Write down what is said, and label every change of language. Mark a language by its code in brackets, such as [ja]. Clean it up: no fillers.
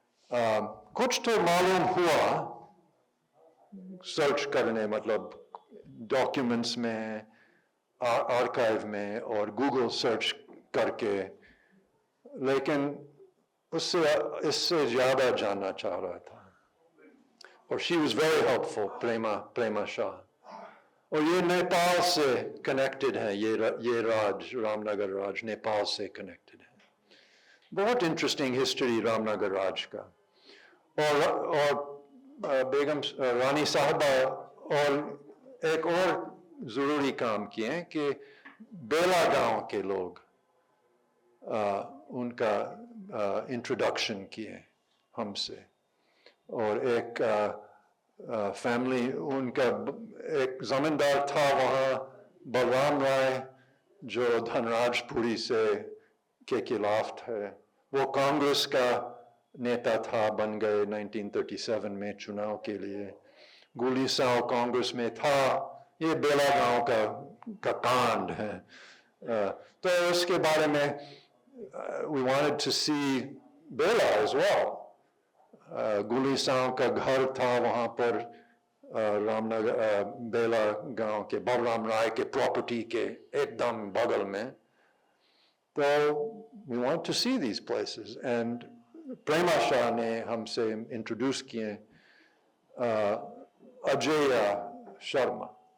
[hi] कुछ तो मालूम हुआ सर्च करने, मतलब डॉक्यूमेंट्स में, आर्काइव में और गूगल सर्च करके, लेकिन इससे ज्यादा जानना चाह रहा था। और [en] she was very helpful, Prema Shah. [hi] और ये नेपाल से कनेक्टेड है, ये रामनगर राज नेपाल से कनेक्टेड है। बहुत इंटरेस्टिंग हिस्ट्री रामनगर राज का। और बेगम रानी साहबा और एक और जरूरी काम किए कि बेला गांव के लोग उनका इंट्रोडक्शन किए हमसे, और एक फैमिली, उनका एक जमींदार था वहाँ, बलराम राय, जो धनराजपुरी के खिलाफ थे। वो कांग्रेस का नेता था, बन गए 1937 में चुनाव के लिए। गुलीसाव कांग्रेस में था, ये बेला गांव का कांड है। तो उसके बारे में [en] we wanted to see Bela as well. [hi] गुलीसाव का घर था वहाँ पर रामनगर बेला गांव के बलराम राय के प्रॉपर्टी के एकदम बगल में। तो [en] we want to see these places and Prema Shah [hi] ने हमसे इंट्रोड्यूस किए [en] Ajay Sharma.